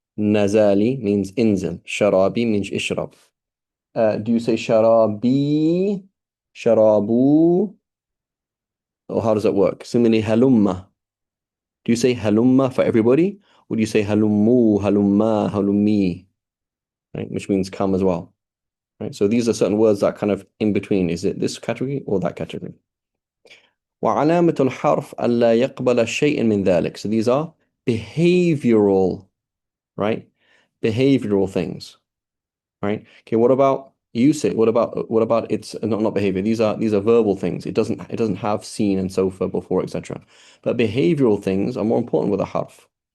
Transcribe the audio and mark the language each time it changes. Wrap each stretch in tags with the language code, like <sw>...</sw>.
<en>Nazali means inzil. Sharabi means ishrab. Do you say sharabi, sharabu, or how does that work? Similarly, halumma. Do you say halumma for everybody? Or do you say halummu, halumma, halummi, right? Which means come as well, right? So these are certain words that are kind of in between. Is it this category or that category?</en> <ar>وعلامة الحرف ألا يقبل شيء من ذلك.</ar> <en>So these are behavioral, right? Behavioral things, right? Okay, what about usage? What about its not behavior? These are verbal things. It doesn't have seen and so forth before, etc. But behavioral things are more important with a harf.</en>